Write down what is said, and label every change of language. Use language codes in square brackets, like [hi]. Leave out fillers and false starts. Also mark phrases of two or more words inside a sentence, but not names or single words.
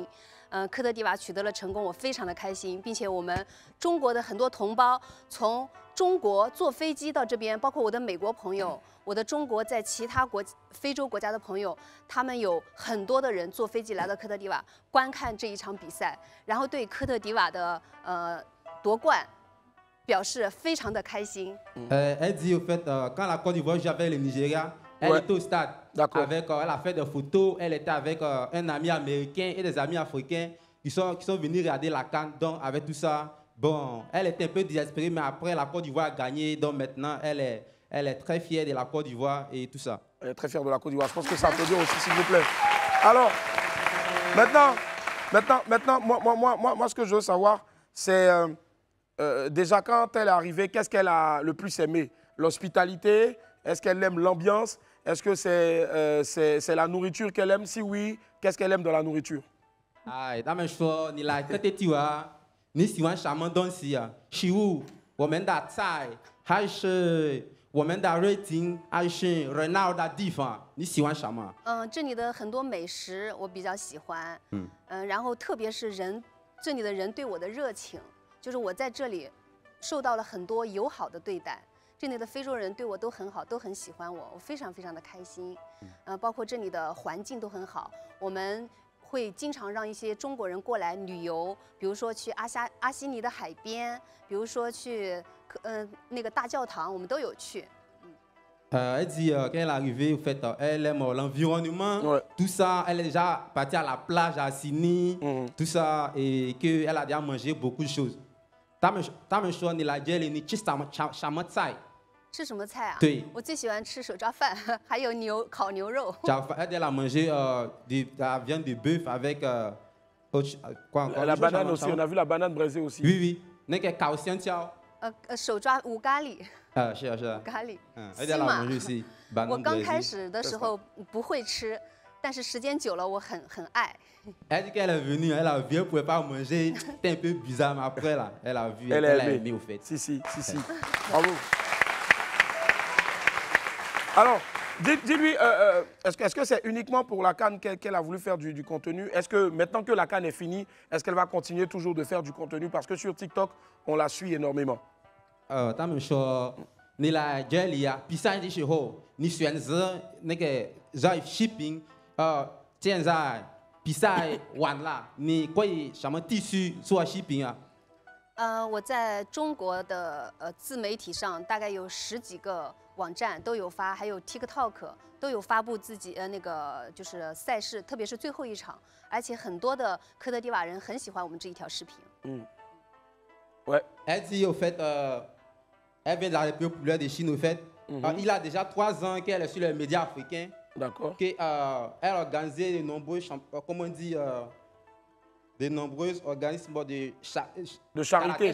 [zh] 科特迪瓦取得了成功，我非常的开心，并且我们中国的很多同胞从中国坐飞机到这边，包括我的美国朋友，我的中国在其他非洲国家的朋友，他们有很多的人坐飞机来到科特迪瓦观看这一场比赛，然后对科特迪瓦的夺冠表示非常的开心。 [fr] Elle dit au fait quand la Côte d'Ivoire jouait avec le Nigeria, elle était au stade avec, elle a fait des photos, elle était avec un ami américain et des amis africains qui sont venus regarder la CAN. Donc avec tout ça, bon, elle était un peu désespérée, mais après la Côte d'Ivoire a gagné, donc maintenant elle est très fière de la Côte d'Ivoire et tout ça. Elle est très fière de la Côte d'Ivoire. Je pense que ça peut dire aussi, s'il vous plaît. Alors, maintenant, moi, ce que je veux savoir, c'est déjà quand elle est arrivée, qu'est-ce qu'elle a le plus aimé? L'hospitalité? Est-ce qu'elle aime l'ambiance? Est-ce que c'est la nourriture qu'elle aime? Si oui, qu'est-ce qu'elle aime de la nourriture? [zh] 他们说你来科特迪瓦，你喜欢什么东西啊？食物，我们的菜，还是我们的热情，还是热闹的地方？你喜欢什么？这里的很多美食我比较喜欢。然后特别是这里的人对我的热情，就是我在这里受到了很多友好的对待。这里的非洲人对我都很好，都很喜欢我，我非常非常的开心。包括这里的环境都很好，我们会经常让一些中国人过来旅游，比如说去阿西尼的海边，比如说去那个大教堂，我们都有去。 [fr] Elle dit qu'elle est arrivée, au fait, elle aime l'environnement, tout ça. Elle est déjà partie à la plage à Sydney, tout ça, et qu'elle a déjà mangé beaucoup de choses. [zh] Ta me 说你来这里，你吃什么菜？吃什么菜啊？对，我最喜欢吃手抓饭，还有烤牛肉。 [fr] Elle a mangé de la viande de bœuf avec quoi, la banane aussi, on a vu la banane braisée aussi. Oui, oui. [zh] 那个烤香蕉。手抓五咖喱。是啊是啊。咖喱。 [fr] Elle a mangé aussi. [zh] 我刚开始的时候不会吃，但是时间久了我很爱。 [fr] Elle dit qu'elle est venue, elle a vu, elle ne pouvait pas manger, c'était un peu bizarre, mais après là, elle a vu, elle a aimé au fait. Si. Bravo. Alors, dis-lui, est-ce que c'est uniquement pour la CAN qu'elle a voulu faire du contenu? Est-ce que maintenant que la CAN est finie, est-ce qu'elle va continuer toujours de faire du contenu? Parce que sur TikTok, on la suit énormément. [zh] 他们说你来这里呀，比赛的时候你选择那个在shipping，现在比赛完了，你可以什么地区做shipping啊？我在中国的自媒体上大概有10几个网站都有发，还有 TikTok 都有发布自己那个就是赛事，特别是最后一场，而且很多的科特迪瓦人很喜欢我们这一条视频。 [fr] Ouais. Elle dit au fait, elle vient de la République populaire de Chine au fait. Il a déjà 3 ans qu'elle est sur les médias africains. D'accord. Elle a organisé de nombreux, comment on dit, de nombreux organismes de charité.